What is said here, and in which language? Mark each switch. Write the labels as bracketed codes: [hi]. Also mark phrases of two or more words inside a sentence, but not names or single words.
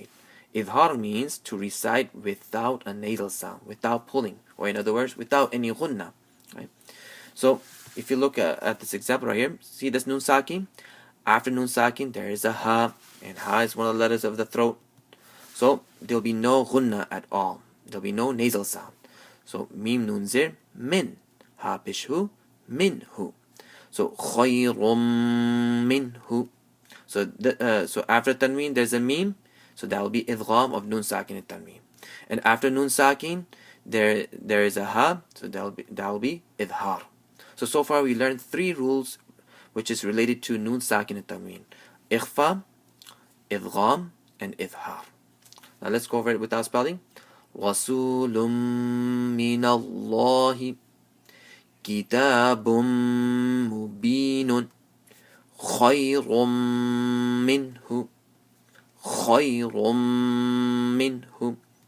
[en] Idhar means to recite without a nasal sound, without pulling, or in other words, without any ghunna. Right? So if you look at this example right here, see this [ar] نون ساكن? [en] After [ar] نون ساكن, [en] there is a ha, and ha is one of the letters of the throat. So there'll be no ghunna at all. There'll be no nasal sound. [ar] So ميم نون زير، مِن. ها پيش هُ, minhu. So خيرٌ منه. [en] So after tanween, there's a mim. So that will be idgham of [ar] نون ساكن [en] and tanween. And after [ar] نون ساكن, [en] there is a ha, so that will be idhar. So far we learned three rules which is related to [ar] نون ساكن [en] and tanween: ikhfa, idgham, and idhar. Now let's go over it without spelling. [ar] رسولٌ من الله، كتابٌ مبينٌ, خيرٌ منه. خير منه.